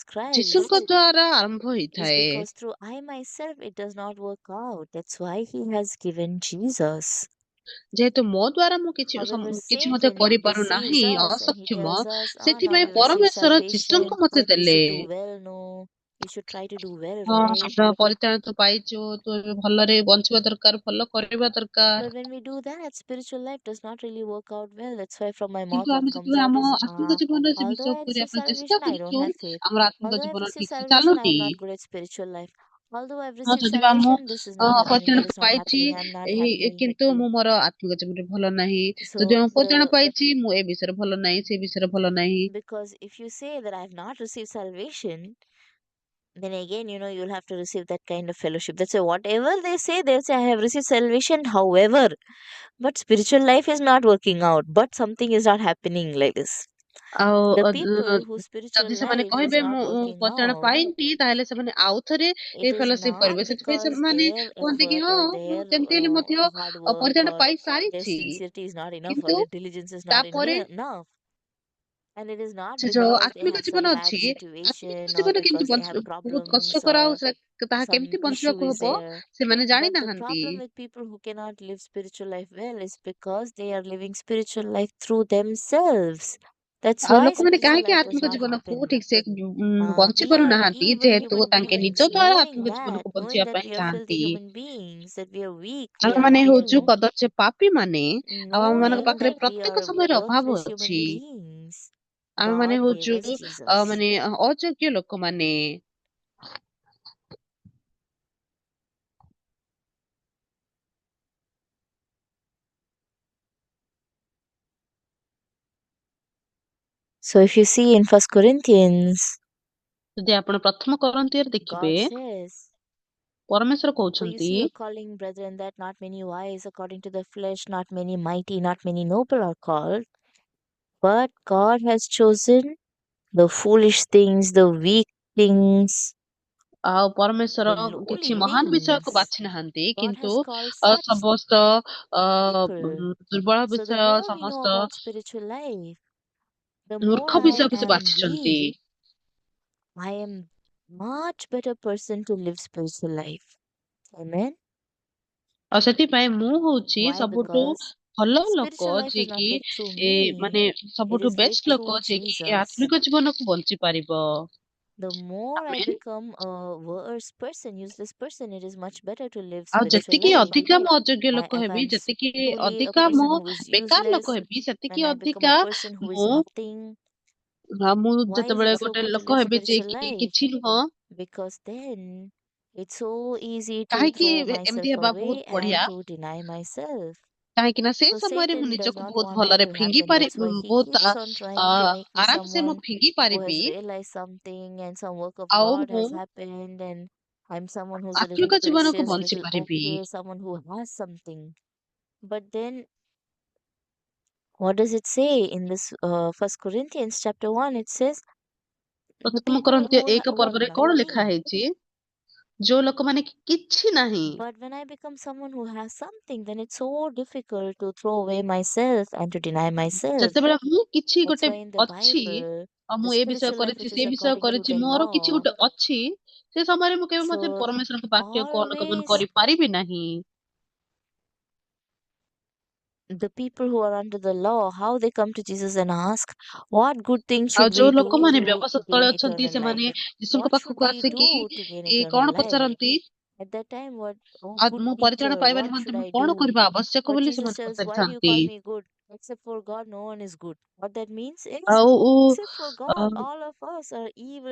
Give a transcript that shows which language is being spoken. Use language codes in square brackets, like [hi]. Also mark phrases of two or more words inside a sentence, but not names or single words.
[or] ଯୀଶୁଙ୍କ Christ ଦ୍ଵାରା ଆରମ୍ଭ is ହେଇଥାଏ। [en] because through I myself it does not work out. That's why He has given Jesus. [or] ଯେହେତୁ ମୋ ଦ୍ଵାରା ମୁଁ However, କିଛି ମଧ୍ୟ Satan କରିପାରୁ deceives ନାହିଁ, [en] us and he [or] ଅସକ୍ଷମ, [en] tells us, oh, now [or] ସେଥିପାଇଁ [en] you receive [or] ପରମେଶ୍ୱର ଯୀଶୁଙ୍କୁ salvation, ମତେ you ଦେଲେ। [en] should do well. No, you should try to do well, [or] ହଁ, right? ଆମେ ପରିତ୍ରାଣ ତୁ ପାଇଛୁ, ତୁ ଏବେ ଭଲରେ ବଞ୍ଚିବା ଦରକାର, ଭଲ କରିବା ଦରକାର। [en] But when we do that, spiritual life does not really work out well. That's why from my mouth [or] କିନ୍ତୁ what ଆମେ comes ଯେତେବେଳେ out ଆମ is, ଆତ୍ମିକ ଜୀବନରେ ସେ although ବିଷୟ I କରିବା receive ପାଇଁ ଚେଷ୍ଟା [en] salvation, I don't [or] କରୁଛୁ, [en] have faith. [or] ଆମର ଆତ୍ମିକ [en] Although I've [or] ଜୀବନ received ଠିକ ସେ [en] salvation, I [or] ଚାଲୁନି। [en] am not good at spiritual life. Although I've [or] ହଁ, received ଯଦି ବା ମୁଁ [en] salvation, this is not happening, [or] ପରିତ୍ରାଣ [en] that is not [or] ପାଇଛି, [en] happening, I'm not happy. [or] କିନ୍ତୁ ମୁଁ ମୋର ଆତ୍ମିକ ଜୀବନରେ ଭଲ ନାହିଁ। So ଯଦି ମୁଁ ପରିତ୍ରାଣ the ପାଇଛି, ମୁଁ ଏ ବିଷୟରେ ଭଲ ନାହିଁ, ସେ ବିଷୟରେ ଭଲ ନାହିଁ। [en] because if you say that I've not received salvation, then again, you'll have to receive that kind of fellowship. That's why whatever they say, they'll say, I have received salvation. However, but spiritual life is not working out, but something is not happening like this. [or] ଆଉ [en] The people whose spiritual [or] ଯଦି ସେମାନେ [en] life is [or] କହିବେ not ମୁଁ working ପରିତ୍ରାଣ out, ପାଇନି, ତାହେଲେ ସେମାନେ ଆଉଥରେ it ଏଇ is ଫେଲୋସିପ not କରିବେ। ସେଥିପାଇଁ because ସେମାନେ their କୁହନ୍ତି କି effort ହଁ, or ମୁଁ their ଯେମିତି ହେଲେ ମଧ୍ୟ [en] hard work [or] ପରିତ୍ରାଣ [en] or their [or] ପାଇସାରିଛି, [en] sincerity is not enough or [or] କିନ୍ତୁ [en] their diligence is not [or] ତାପରେ [en] enough. And it is not [or] ସେ ଯୋଉ [en] because they [or] ଆତ୍ମିକ [en] have some [or] ଜୀବନ bad ଅଛି, ଆତ୍ମିକ [en] situation or [or] ଜୀବନ କେମିତି [en] because they have [or] ବହୁତ problems କଷ୍ଟକର, ଆଉ or ତାହା some କେମିତି issue ବଞ୍ଚିବାକୁ is ହବ, there. ସେମାନେ [en] But the [or] ଜାଣିନାହାନ୍ତି। [en] problem with people who cannot live spiritual life well is because they are living spiritual life through themselves. That's [or] ଆଉ why ଲୋକମାନେ spiritual କାହିଁକି [en] life does [or] ଆତ୍ମିକ not ଜୀବନକୁ happen. ଠିକ ସେ ବଞ୍ଚି [en] We are [or] ପାରୁନାହାନ୍ତି, evil ଯେହେତୁ human ତାଙ୍କେ ନିଜ beings, ଦ୍ଵାରା knowing ଆତ୍ମିକ that, ଜୀବନକୁ knowing ବଞ୍ଚିବା that ପାଇଁ [en] we are filthy [or] ଚାହାନ୍ତି। [en] human beings, that we are weak, we are [or] ଆମେମାନେ not, ହଉଛୁ କଦର୍ଯ୍ୟ ପାପୀ ମାନେ, ଆଉ ଆମମାନଙ୍କ knowing ପାଖରେ [en] that we [or] ପ୍ରତ୍ୟେକ are ସମୟରେ ଅଭାବ worthless ଅଛି। [en] human beings, [or] ଆମେମାନେ [en] God gave [or] ହଉଛୁ [en] us Jesus. [or] ମାନେ ଅଯୋଗ୍ୟ ଲୋକମାନେ। [en] So if you see in First Corinthians, [or] ଯଦି ଆପଣ ପ୍ରଥମ କରନ୍ତିୟରେ ଦେଖିବେ, [en] God says, [or] ପରମେଶ୍ୱର [en] for you [or] କହୁଛନ୍ତି, [en] see a calling, brethren, that not many wise according to the flesh, not many mighty, not many noble are called, but God has chosen the foolish things, the weak things, [or] ଆଉ ପରମେଶ୍ୱର [en] the lowly [or] କିଛି ମହାନ ବିଷୟକୁ things. ବାଛି ନାହାନ୍ତି, God କିନ୍ତୁ [en] has called such [or] ସମସ୍ତ people. ଦୁର୍ବଳ [en] So the [or] ବିଷୟ, [en] more we know [or] ସମସ୍ତ [en] about spiritual life, the more [or] ମୂର୍ଖ I ବିଷୟକୁ ସେ am ବାଛିଛନ୍ତି। [en] weak, I am much better person to live spiritual life. Amen. [or] ଆଉ ସେଥିପାଇଁ ମୁଁ ହଉଛି Why? ସବୁଠୁ Because ଭଲ ଲୋକ, [en] spiritual life is [or] ଯିଏକି [en] not lived through me, [or] ମାନେ it ସବୁଠୁ [en] is lived [or] ବେଷ୍ଟ through ଲୋକ, ଯିଏକି ଏ Jesus. ଆତ୍ମିକ ଜୀବନକୁ ବଞ୍ଚି ପାରିବ। [en] The more I [or] ଆମେନ୍। [en] become a worse person, useless person, it is much better to live [or] ଆଉ spiritual ଯେତିକି life. ଅଧିକା ମୁଁ ଅଯୋଗ୍ୟ ଲୋକ If ହେବି, I'm ଯେତିକି [en] truly a [or] ଅଧିକା person ମୁଁ [en] who is [or] ବେକାର ଲୋକ useless, ହେବି, ସେତିକି [en] when I become a [or] ଅଧିକା [en] person who is [or] ମୁଁ nothing, ମୁଁ [en] why is [or] ଯେତେବେଳେ [en] it so [or] ଗୋଟେ [en] good to [or] ଲୋକ live ହେବି spiritual ଯିଏକି life? କିଛି ନୁହଁ, [en] Because then it's so easy to [or] କାହିଁକି throw ଏମିତି myself ହେବା ବହୁତ away ବଢିଆ, [en] and to deny myself. [or] କାହିଁକି ନା ସେଇ So ସମୟରେ ମୁଁ [en] Satan does [or] ନିଜକୁ not ବହୁତ [en] want that [or] ଭଲରେ to ଫିଙ୍ଗି happen. ପାରି, [en] That's why he [or] ବହୁତ [en] keeps on trying to make me [or] ଆରାମସେ ମୁଁ someone ଫିଙ୍ଗି who ପାରିବି, [en] has realized something and some work of [or] ଆଉ God ମୁଁ [en] has happened, and I'm someone who's a little [or] ଆତ୍ମିକ ଜୀବନକୁ precious, ବଞ୍ଚି little ପାରିବି। [en] okay, someone who has something. But then what does it say in this First Corinthians chapter 1? It says the [or] ପ୍ରଥମ people କରନ୍ତୀୟ who 1 were ପର୍ବରେ like କଣ ଲେଖା me, ହେଇଛି? ଯୋଉ ଲୋକମାନେ କିଛି ନାହିଁ, [en] But when I become someone who has something, then it's so difficult to throw away myself and to deny myself. [or] ଯେତେବେଳେ ମୁଁ କିଛି That's ଗୋଟେ [en] why in the [or] ଅଛି, Bible, ଆଉ the ମୁଁ ଏ ବିଷୟ [en] spiritual life [or] କରିଛି [en] which is [or] ସେ ବିଷୟ [en] according to [or] କରିଛି, the ମୋର କିଛି law, ଗୋଟେ ଅଛି, ସେ ସମୟରେ ମୁଁ କେବେ ମଧ୍ୟ so ପରମେଶ୍ୱରଙ୍କ ବାକ୍ୟକୁ ଅନୁଗମନ always କରିପାରିବି ନାହିଁ। [en] the people who are under the law, how they come to Jesus and ask, what good thing [or] ଆଉ should ଯୋଉ [en] we do [or] ଲୋକମାନେ to ବ୍ୟବସାୟ ତଳେ gain ଅଛନ୍ତି, [en] eternal life? [or] ସେମାନେ Like, ଯୀଶୁଙ୍କ [en] what should [or] ପାଖକୁ we ଆସିକି [en] do to gain [or] କଣ [en] eternal life? [or] ପଚାରନ୍ତି, [en] At that time, what, oh, [or] ଆଉ good ମୁଁ ପରିତ୍ରାଣ teacher, ପାଇବା what ନିମନ୍ତେ should ମୁଁ I କଣ do? କରିବା ଆବଶ୍ୟକ But ବୋଲି Jesus ସେମାନେ [en] tells, why do you [or] ପଚାରିଥାନ୍ତି। [en] call me good? Except for God, no one is good. What that means is, [or] ଆଉ [en] except for ଅ, God, all of us are evil